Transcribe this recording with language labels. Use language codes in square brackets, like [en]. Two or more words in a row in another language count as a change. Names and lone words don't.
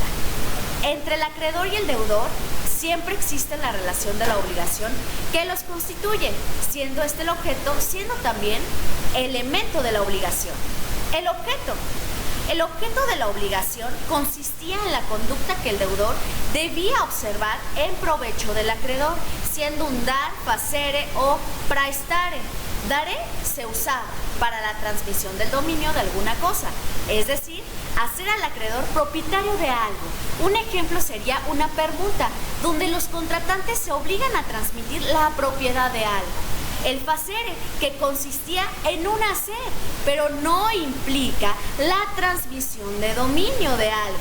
[es] Entre el acreedor y el deudor siempre existe la relación de la obligación que los constituye, siendo este el objeto, siendo también elemento de la obligación. El objeto de la obligación consistía en la conducta que el deudor debía observar en provecho del acreedor, siendo un dar, [la] facere o praestare. [es] Dare se usaba para la transmisión del dominio de alguna cosa, es decir, hacer al acreedor propietario de algo. Un ejemplo sería una permuta, donde los contratantes se obligan a transmitir la propiedad de algo. El facere, que consistía en un hacer, pero no implica la transmisión de dominio de algo.